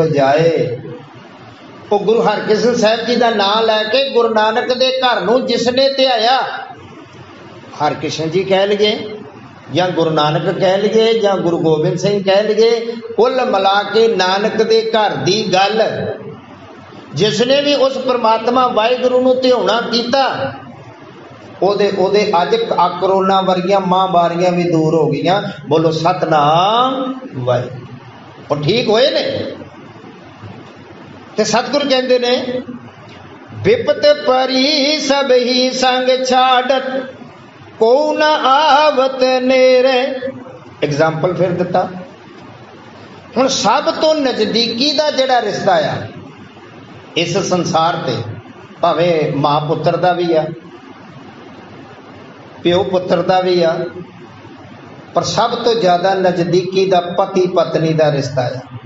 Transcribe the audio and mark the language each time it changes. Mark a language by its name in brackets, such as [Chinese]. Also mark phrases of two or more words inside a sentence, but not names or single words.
[Punjabi] ਜਾਏ, ਵੋ ਗੁਰੂ ਹਰਕ੍ਰਿਸ਼ਨ ਸਾਹਿਬ ਜੀ ਕਾ ਨਾਮ ਲੈਕੇ ਗੁਰੂ ਨਾਨਕ ਦੇ ਘਰ ਨੂੰ ਜਿਸਨੇ ਧਿਆਇਆ, ਹਰਕ੍ਰਿਸ਼ਨ ਜੀ ਕਹਿ ਲਈਏ ਯਾ ਗੁਰੂ ਨਾਨਕ ਕਹਿ ਲਈਏ ਯਾ ਗੁਰੂ ਗੋਬਿੰਦ ਸਿੰਘ ਕਹਿ ਲਈਏ, ਕੁਲ ਮਿਲਾ ਕੇ ਨਾਨਕ ਦੇ ਘਰ ਦੀ ਗੱਲ ਜਿਸਨੇ ਭੀ ਉਸ ਪਰਮਾਤਮਾ ਵਾਹਿਗੁਰੂ ਨੂੰ ਧਿਆਉਣਾ ਕੀਤਾ, ਓਦੇ ਅੱਜ ਕਰੋਨਾ ਵਰਗੀਆਂ ਮਹਾਂਮਾਰੀਆਂ ਭੀ ਦੂਰ ਹੋ ਗਈ। ਬੋਲੋ ਸਤਿਨਾਮ ਵਾਹਿਗੁਰੂ। ਔਰ ਠੀਕ ਹੋਏ ਨੇ। ਤੇ ਸਤਿਗੁਰੂ ਕਹਤੇ ਨੇ [Hindi] विपत परी सब ही संग छाड़त, को न आवत नेरे। [Punjabi] ਐਗਜ਼ਾਮਪਲ ਫਿਰ ਦਿੱਤਾ। ਹੁਣ ਸਭ ਤੋਂ ਨਜ਼ਦੀਕੀ ਦਾ ਜਿਹੜਾ ਰਿਸ਼ਤਾ ਆ ਇਸ ਸੰਸਾਰ ਤੇ, ਭਾਵੇਂ ਮਾਂ ਪੁੱਤਰ ਦਾ ਭੀ ਆ, ਪਿਓ ਪੁੱਤਰ ਦਾ ਭੀ ਆ, ਪਰ ਸਭ ਤੋਂ ਜ਼ਿਆਦਾ ਨਜ਼ਦੀਕੀ ਦਾ ਪਤੀ ਪਤਨੀ ਦਾ ਰਿਸ਼ਤਾ ਹੈ।